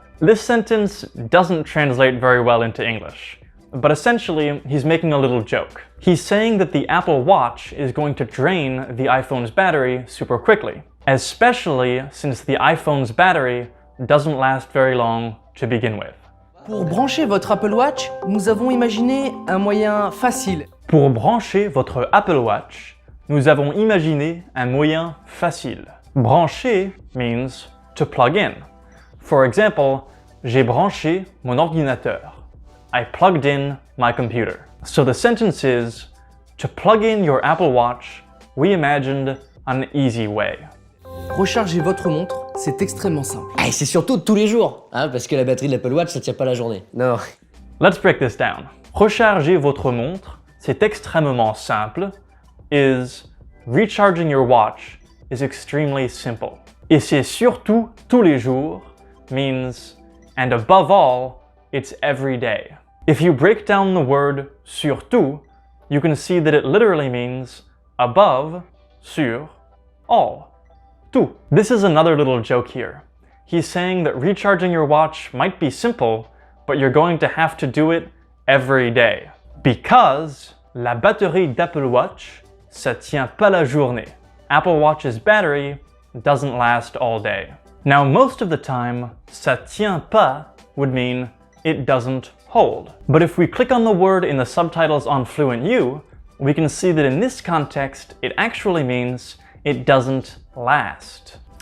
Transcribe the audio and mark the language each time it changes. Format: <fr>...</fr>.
<en>This sentence doesn't translate very well into English, but essentially he's making a little joke. He's saying that the Apple Watch is going to drain the iPhone's battery super quickly, especially since the iPhone's battery doesn't last very long to begin with.</en> <fr>Pour brancher votre Apple Watch, nous avons imaginé un moyen facile. Pour brancher votre Apple Watch, nous avons imaginé un moyen facile.</fr> <en>Brancher means to plug in. For example,</en> <fr>j'ai branché mon ordinateur.</fr> <en>I plugged in my computer. So the sentence is, to plug in your Apple Watch, we imagined an easy way.</en> <fr>Recharger votre montre, c'est extrêmement simple. Ah, et c'est surtout tous les jours, hein, parce que la batterie de l'Apple Watch, ça tient pas la journée. Non.</fr> <en>Let's break this down.</en> <fr>Recharger votre montre, c'est extrêmement simple, is</fr> <en>recharging your watch is extremely simple.</en> <fr>Et c'est surtout tous les jours</fr> <en>means, and above all, it's every day. If you break down the word surtout, you can see that it literally means above, sur, all, tout. This is another little joke here. He's saying that recharging your watch might be simple, but you're going to have to do it every day.</en> <fr>Because la batterie d'Apple Watch, ça tient pas la journée.</fr> <en>Apple Watch's battery doesn't last all day. Now, most of the time,</en> <fr>ça tient pas</fr> <en>would mean it doesn't hold. But if we click on the word in the subtitles on FluentU, we can see that in this context, it actually means it doesn't last.</en>